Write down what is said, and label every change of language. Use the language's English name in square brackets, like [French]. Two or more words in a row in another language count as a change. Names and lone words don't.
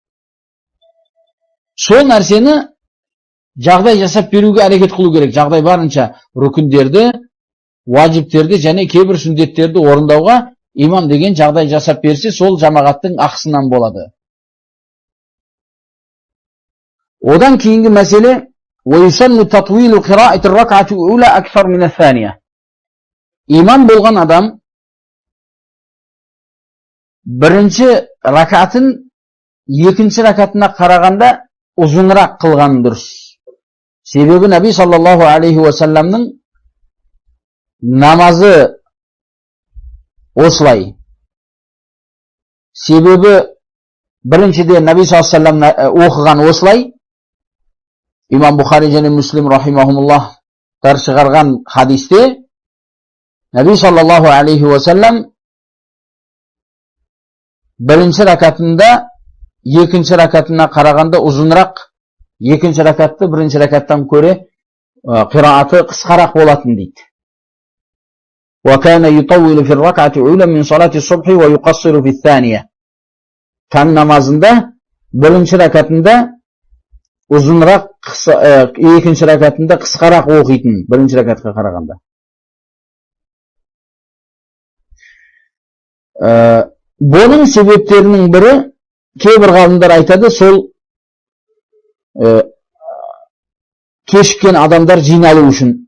[Kazakh] Сол нәрсені жағдай жасап беруге әрекет қылу керек. Жағдай барынша рүкіндерді, уажиптерді және кейбір сүндеттерді орындауға имам деген жағдай жасап берсе, сол жамағаттың ақысынан болады. Одан кейінгі мәселе: [Arabic] وَيُسَنُّ تَطْوِيلُ قِرَاءَةِ الرَّكْعَةِ الْأُولَى أَكْثَرَ مِنَ الثَّانِيَةِ. [Kazakh] Имам болған адам бірінші ракатын екінші ракатына қарағанда ұзынырақ қылған дұрыс. Себебі Наби [Arabic] صلى الله عليه وسلم [Kazakh] намазы осылай. Себебі біріншіде Наби [Arabic] صلى الله عليه وسلم [Kazakh] оқыған осылай. Имам Бухари және Муслим рахимахумуллахтар шығарған хадисте Наби [Arabic] صلى الله عليه وسلم [Kazakh] бірінші ракатында екінші ракатына қарағанда ұзынырақ, екінші ракатты бірінші ракаттан көре қирааты қысқарақ болатын дейді. [Arabic] وَكَانَ يُطَوِّلُ فِي الرَّكْعَةِ الْأُولَى مِنْ صَلَاةِ الصُّبْحِ وَيُقَصِّرُ فِي الثَّانِيَةِ. [Kazakh] Таң намазында бірінші ракатында ұзынырақ, екінші ракатында қысқарақ оқитын, бірінші ракатқа қарағанда. Бұның себептерінің бірі, кейбір ғалымдар айтады, сол кешіккен адамдар жиналу үшін.